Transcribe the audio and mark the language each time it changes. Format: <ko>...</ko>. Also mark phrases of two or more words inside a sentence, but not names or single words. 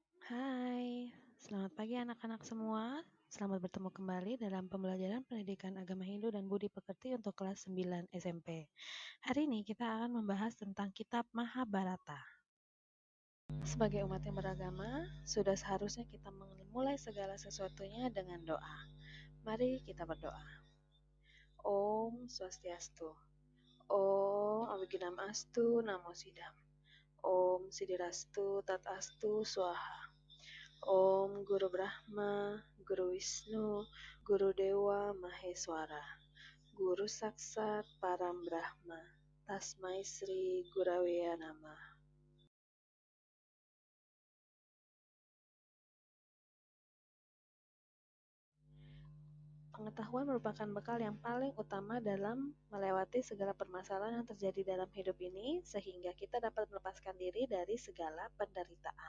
<id>Hai, selamat pagi anak-anak semua. Selamat bertemu kembali dalam pembelajaran pendidikan agama Hindu dan Budi Pekerti untuk kelas 9 SMP. Hari ini kita akan membahas tentang kitab Mahabharata. Sebagai umat yang beragama, sudah seharusnya kita memulai segala sesuatunya dengan doa. Mari kita berdoa.</id> <sa>ॐ स्वस्त्यस्तु. ॐ अविघ्नम् अस्तु नमः सिद्धम्. ॐ सिद्धिरस्तु तथास्तु स्वाहा. ॐ गुरु ब्रह्मा गुरु विष्णु गुरु देव महेश्वर गुरु साक्षात् परम ब्रह्म तस्मै श्री गुरवे नमः.</sa> <id>Pengetahuan merupakan bekal yang paling utama dalam melewati segala permasalahan yang terjadi dalam hidup ini, sehingga kita dapat melepaskan diri dari segala penderitaan.</id>